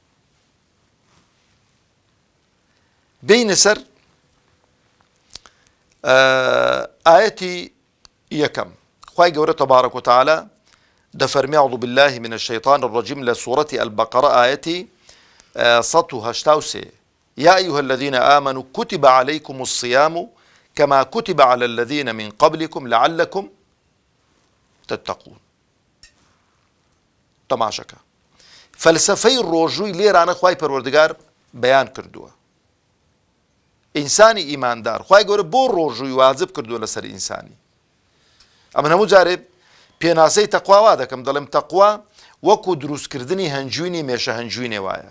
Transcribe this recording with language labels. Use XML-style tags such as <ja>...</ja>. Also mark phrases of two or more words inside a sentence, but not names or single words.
<ckb>بینە سەر ئاەتی یەکەم خوای گەورە تەبارەک وتەعالە دەفەرمێ</ckb> <ar>أعوذ بالله من الشيطان الرجيم لسورة البقرة آيتي 183 يا أيها الذين آمنوا كتب عليكم الصيام كما كتب على الذين من قبلكم لعلكم تتقون.</ar> <ckb>تەماشەکە فەلسەفەی ڕۆژووی لێرانە خوای پەروەردگار بەیان کردووە. ئینسانی ئیماندار خوای گەورە بۆ ڕۆژووی واجب کردووە لەسەر ئینسانی. ئەمە هەموو جارێ پێناسەی تەقوا دەکەم دەڵێم تەقوا وەکو دروستکردنی هەنجوینی مێشە هەنجوینێ وایە.</ckb>